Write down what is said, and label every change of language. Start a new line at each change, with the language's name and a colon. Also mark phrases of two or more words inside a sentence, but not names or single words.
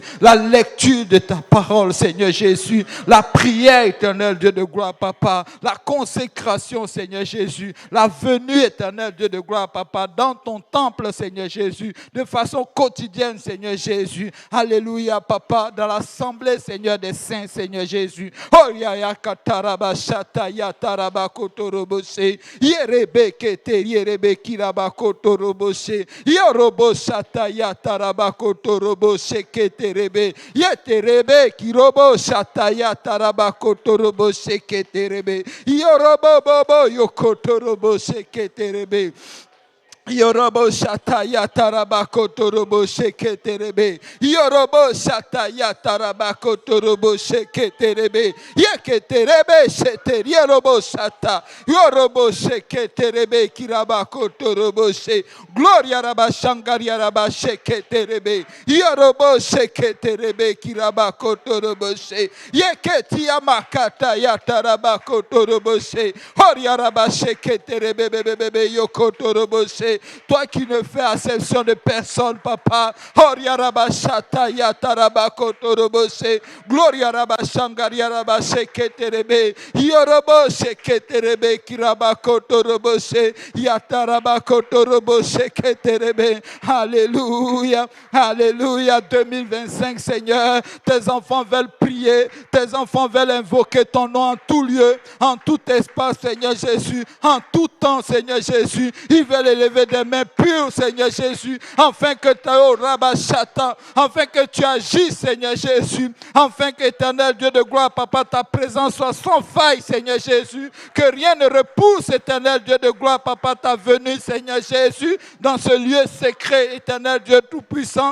French: La lecture de ta parole, Seigneur Jésus. La prière, éternel Dieu de gloire, Papa. La consécration, Seigneur Jésus. La venue, éternel Dieu de gloire, Papa, dans ton temple, Seigneur Jésus. De façon quotidienne, Seigneur Jésus. Alléluia, Papa. Dans l'assemblée, Seigneur des saints, Seigneur Jésus. Oh ya ya kataraba shata ya taraba kotorobose. Yerebe kete yerebe kiraba kotorobose. Yorobo shata ya taraba kotorobose keterebe. Yeterebe kirobo shata ya taraba kotorobose keterebe. Yorobo bobo yokotorobose keterebe. Yorobo shata ya tarabako torobo sheketerebe. Yorobo shata ya tarabako torobo sheketerebe. Yeketerebe sheteri yorobo shata. Yorobo sheketerebe kirabako torobo she. Gloria raba shangaria raba sheketerebe. Yorobo sheketerebe kirabako torobo she. Yeketia makata ya tarabako torobo she. Horia raba sheketerebe bebebe yoko torobo she. Toi qui ne fais acception de personne, Papa. Gloria rabashata yatarabako torobose. Gloria rabashangaria rabasheketerebe. Yorobo sheketerebe kirabako torobose. Yatarabako torobose keterebe. Alléluia. Alléluia. 2025, Seigneur. Tes enfants veulent prier. Tes enfants veulent invoquer ton nom en tout lieu, en tout espace, Seigneur Jésus. En tout temps, Seigneur Jésus. Ils veulent élever lever des mains pures, Seigneur Jésus, afin que afin que tu agis, Seigneur Jésus, afin qu'Éternel Dieu de gloire, Papa, ta présence soit sans faille, Seigneur Jésus, que rien ne repousse, Éternel Dieu de gloire, Papa, ta venue, Seigneur Jésus, dans ce lieu secret, Éternel Dieu tout-puissant.